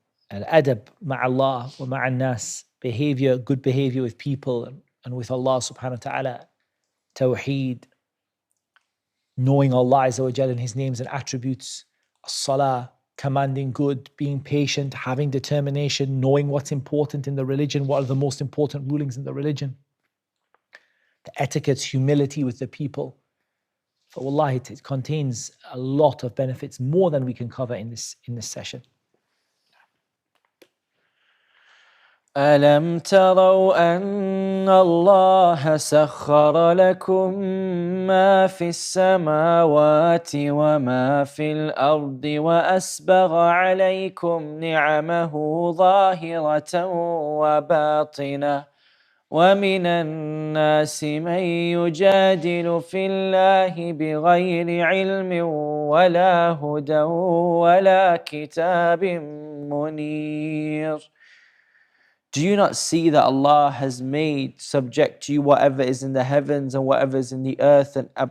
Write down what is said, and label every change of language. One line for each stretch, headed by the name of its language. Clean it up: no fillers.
Arabic: Al-adab ma'Allah wa ma'an-nas,
English: good behavior with people and with Allah subhanahu wa ta'ala, tawheed, knowing Allah Azza wa Jalla and His names and attributes, as-salah, commanding good, being patient, having determination, knowing what's important in the religion, what are the most important rulings in the religion, the etiquettes, humility with the people. For wallahi, it contains a lot of benefits, more than we can cover in this session.
Arabic: ألم تروا أن الله سخر لكم ما في السماوات وما في الأرض وأسبغ عليكم نعمه ظاهرة وباطنة ومن الناس من يجادل في الله بغير علم ولا هدى ولا كتاب منير.
English: Do you not see that Allah has made subject to you whatever is in the heavens and whatever is in the earth, and